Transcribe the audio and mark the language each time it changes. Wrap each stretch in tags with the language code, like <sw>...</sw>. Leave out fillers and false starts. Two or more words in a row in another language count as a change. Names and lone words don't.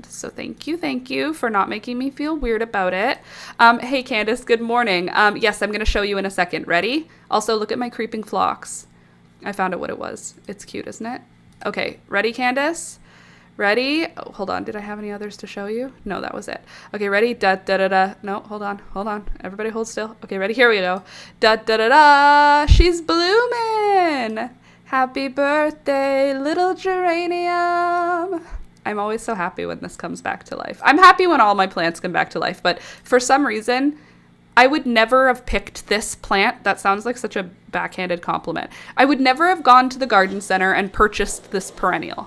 <en>So thank you for not making me feel weird about it. Hey, Candace, good morning. Yes, I'm going to show you in a second. Ready? Also, look at my creeping phlox. I found out what it was. It's cute, isn't it? Okay, ready, Candace? Ready? Oh, hold on. Did I have any others to show you? No, that was it. Okay, ready? Da da da da. No, hold on. Everybody hold still. Okay, ready? Here we go. Da da da da. She's blooming. Happy birthday, little geranium. I'm always so happy when this comes back to life. I'm happy when all my plants come back to life, but for some reason, I would never have picked this plant. That sounds like such a backhanded compliment. I would never have gone to the garden center and purchased this perennial.</en>